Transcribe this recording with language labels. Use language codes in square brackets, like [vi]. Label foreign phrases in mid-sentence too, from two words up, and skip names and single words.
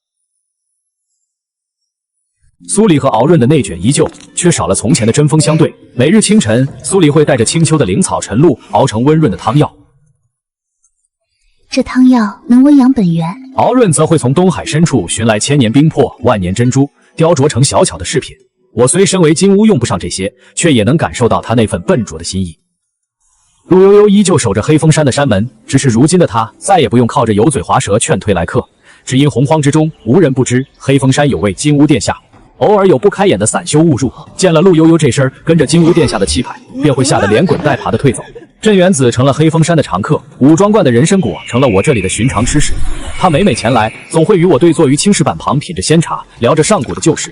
[zh] 蘇黎和敖潤的內卷依舊，卻少了從前的針鋒相對。每日清晨，蘇黎會帶着青丘的靈草晨露熬成溫潤的湯藥，這湯藥能溫養本源。敖潤則會從東海深處尋來千年冰魄、萬年珍珠，雕琢成小巧的飾品。我雖身為金烏用不上這些，卻也能感受到他那份笨拙的心意。陸悠悠依舊守着黑風山的山門，只是如今的他再也不用靠着油嘴滑舌勸退來客，只因洪荒之中無人不知黑風山有位金烏殿下。偶爾有不開眼的散修誤入，見了陸悠悠這身跟着金烏殿下的氣派，便會嚇得連滾帶爬的退走。鎮元子成了黑風山的常客，武裝觀的人參果成了我這裡的尋常吃食。他每每前來，總會與我對坐於青石板旁，品着仙茶，聊着上古的舊事。